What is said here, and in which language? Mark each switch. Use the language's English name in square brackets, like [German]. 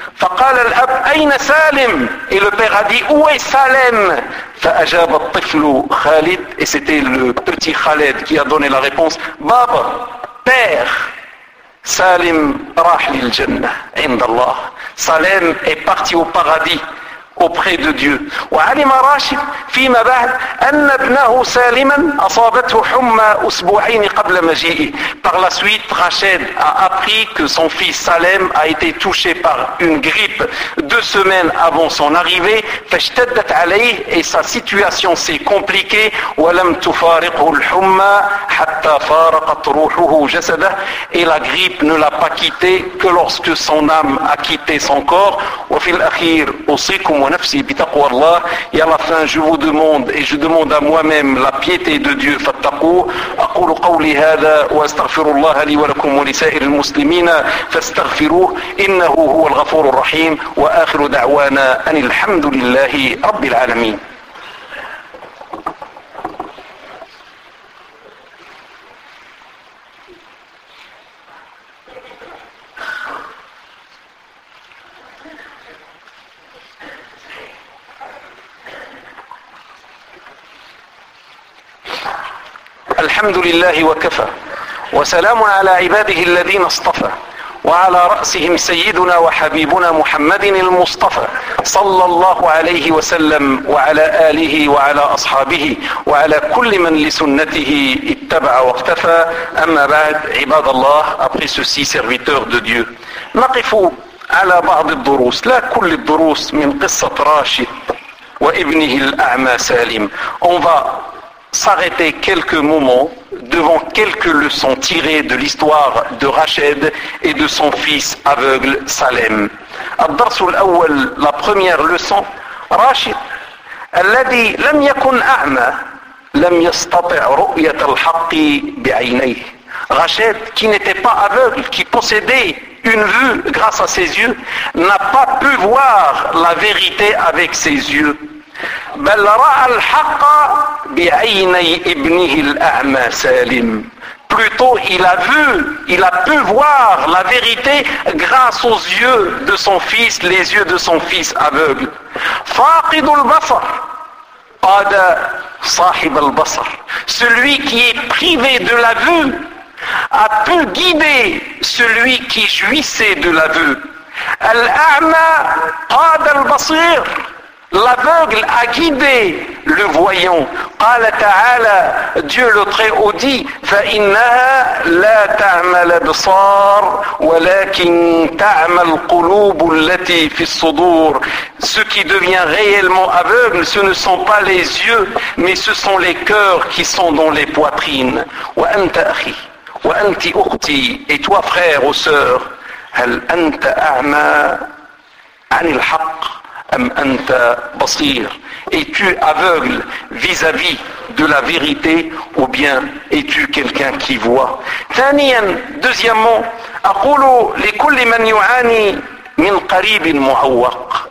[Arabic] فقال الأب أين سالم, [French] et le père a dit où est Salem. [Arabic] فأجاب الطفل خالد, [French] et c'était le petit Khaled qui a donné la réponse, بابا, père, Salem [Arabic] راح للجنة عند الله, [French] Salem est parti au paradis auprès de Dieu. [Arabic] وعلم راشد فيما بعد أن ابنه سالما أصابته حمى أسبوعين قبل مجيئه. [French] Par la suite, Rachid a appris que son fils Salem a été touché par une grippe 2 semaines avant son arrivée. [Arabic] فاشتدت عليه, [French] et sa situation s'est compliquée. [Arabic] ولم تفارقه الحمى حتى فارقت روحه جسده, [French] et la grippe ne l'a pas quitté que lorsque son âme a quitté son corps. [Arabic] وفي الأخير أوصيكم ونفسي بتقوى الله, [French] et à la fin je vous demande et je demande à moi-même la piété de Dieu. [Arabic] فاتقوا, أقول قولي هذا واستغفر الله لي ولكم ولسائر المسلمين فاستغفروه إنه هو الغفور الرحيم. وآخر دعوانا أن الحمد لله رب العالمين. الحمد لله وكفى, وسلام على عباده الذين اصطفى, وعلى رأسهم سيدنا وحبيبنا محمد المصطفى صلى الله عليه وسلم, وعلى آله وعلى أصحابه وعلى كل من لسنته اتبع واقتفى. أما بعد, عباد الله, [French] après ceci, serviteurs de Dieu, [Arabic] نقف على بعض الدروس, لا كل الدروس, من قصة راشد وابنه الأعمى سالم. [French] On va s'arrêter quelques moments devant quelques leçons tirées de l'histoire de Rachid et de son fils aveugle Salem. [Arabic] الدرس الأول, [French] la première leçon, [Arabic] Rachid, الذي لم يكن أعمى لم يستطع رؤية الحق بعينيه. [French] Rachid, qui n'était pas aveugle, qui possédait une vue grâce à ses yeux, n'a pas pu voir la vérité avec ses yeux. [Arabic] بل راى الحق بعيني ابنه الاعمى سالم. [French] Plutôt, il a pu voir la vérité grâce aux yeux de son fils, les yeux de son fils aveugle. [Arabic] فاقد البصر قاد صاحب البصر. [French] Celui qui est privé de la vue a pu guider celui qui jouissait de la vue. [Arabic] الاعمى قاد البصير. [French] L'aveugle a guidé le voyant. [Arabic] قال تعالى, [French] Dieu le Très-Haut dit, [Arabic] فإنها لا تعمى الأبصار ولكن تعمى القلوب التي في الصدور. [French] Ce qui devient réellement aveugle, ce ne sont pas les yeux, mais ce sont les cœurs qui sont dans les poitrines. [Arabic] وأنت أخي وأنت أختي, [French] et toi frère ou sœur, [Arabic] هل أنت أعمى عن الحق أم أنت بصير. [French] Es-tu aveugle vis-à-vis de la vérité ou bien es-tu quelqu'un qui voit. [Arabic] ثانياً, [French] deuxièmement, [Arabic] أقول لكل من يعاني من قريب معوق.